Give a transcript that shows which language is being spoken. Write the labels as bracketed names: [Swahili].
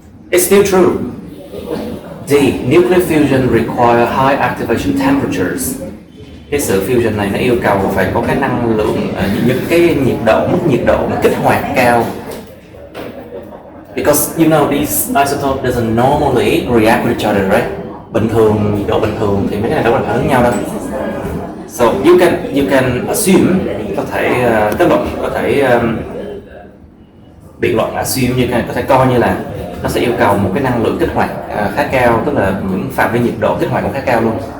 [English] It's still true. D. Nuclear fusion require high activation temperatures. [Vietnamese] Cái sự fusion này nó yêu cầu phải có cái năng lượng, những cái mức nhiệt độ kích hoạt cao. [English] Because you know these isotopes doesn't normally react with each other, right? [Vietnamese] Nhiệt độ bình thường thì mấy cái này đâu có phản ứng nhau đâu. [English] So you can assume, [Vietnamese] có thể kết luận, có thể biện luận, assume có thể coi như là nó sẽ yêu cầu một cái năng lượng kích hoạt khá cao, tức là những phạm vi nhiệt độ kích hoạt cũng khá cao luôn.